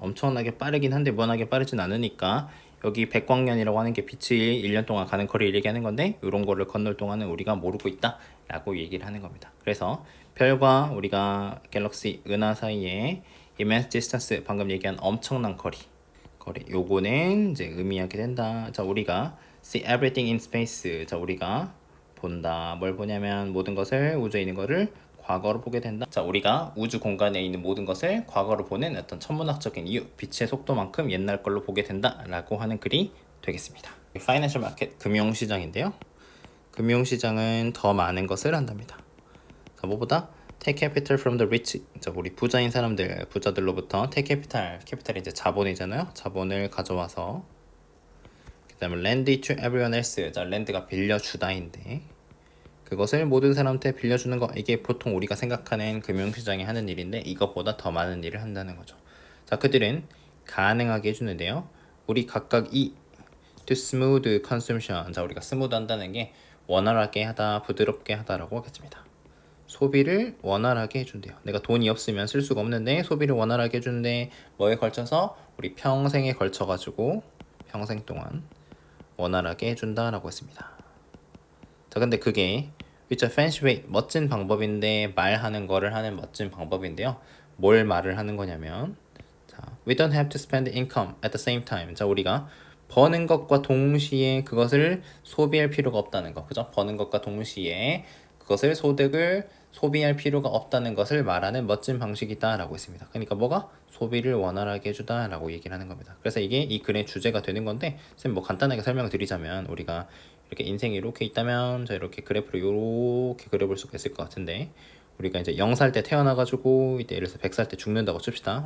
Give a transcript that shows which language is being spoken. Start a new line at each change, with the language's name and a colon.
Korean: 엄청나게 빠르긴 한데 무한하게 빠르진 않으니까 여기 백광년이라고 하는 게 빛이 1년 동안 가는 거리를 얘기하는 건데 이런 거를 건널 동안은 우리가 모르고 있다 라고 얘기를 하는 겁니다. 그래서 별과 우리가 갤럭시 은하 사이에
English: immense distance
Korean: 방금 얘기한 엄청난 거리 요거는 이제 의미하게 된다. 자, 우리가
English: see everything in space.
Korean: 자, 우리가 본다. 뭘 보냐면 모든 것을 우주에 있는 거를 과거로 보게 된다. 자, 우리가 우주 공간에 있는 모든 것을 과거로 보는 어떤 천문학적인 이유, 빛의 속도만큼 옛날 걸로 보게 된다라고 하는 글이 되겠습니다. 파이낸셜 마켓 금융시장인데요. 금융시장은 더 많은 것을 한답니다. 자, 뭐보다
English: take capital from the rich.
Korean: 자, 우리 부자인 사람들, 부자들로부터
English: take capital,
Korean: 캐피탈이 이제 자본이잖아요. 자본을 가져와서 그다음에
English: lend it to everyone else.
Korean: 자, lend가 빌려주다인데 그것을 모든 사람한테 빌려주는 거 이게 보통 우리가 생각하는 금융시장이 하는 일인데 이것보다 더 많은 일을 한다는 거죠. 자, 그들은 가능하게 해주는데요. 우리 각각 이
English: to smooth consumption.
Korean: 자, 우리가 스무드 한다는 게 원활하게 하다, 부드럽게 하다라고 하겠습니다. 소비를 원활하게 해준대요. 내가 돈이 없으면 쓸 수가 없는데 소비를 원활하게 해주는데 뭐에 걸쳐서 우리 평생에 걸쳐가지고 평생 동안 원활하게 해준다라고 했습니다. 자, 근데 그게
English: It's a fancy way,
Korean: 멋진 방법인데 말하는 거를 하는 멋진 방법인데요. 뭘 말을 하는 거냐면 자,
English: We don't have to spend income at the same time.
Korean: 자, 우리가 버는 것과 동시에 그것을 소비할 필요가 없다는 거. 그죠? 버는 것과 동시에 그것을 소득을 소비할 필요가 없다는 것을 말하는 멋진 방식이다 라고 했습니다. 그러니까 뭐가? 소비를 원활하게 해주다 라고 얘기를 하는 겁니다. 그래서 이게 이 글의 주제가 되는 건데 쌤 뭐 간단하게 설명을 드리자면 우리가 이렇게 인생이 이렇게 있다면 자 이렇게 그래프를 이렇게 그려볼 수가 있을 것 같은데 우리가 이제 0살 때 태어나가지고 이때 예를 들어서 100살 때 죽는다고 칩시다.